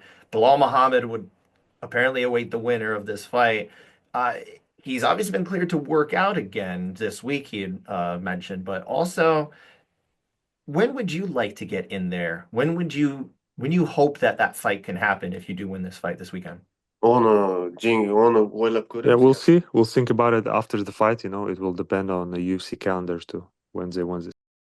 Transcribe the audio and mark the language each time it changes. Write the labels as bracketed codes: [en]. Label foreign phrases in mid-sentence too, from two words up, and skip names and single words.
[en] Bilal Muhammad would apparently await the winner of this fight. Uh, he's obviously been cleared to work out again this week, he had mentioned, but also, when would you like to get in there? When you hope that that fight can happen if you do win this fight this weekend? [kk] оны ойлап [en] Yeah, [kk] көреміз. [en] we'll see. We'll think about it after the fight. It will depend on the UFC calendars too, when they want this.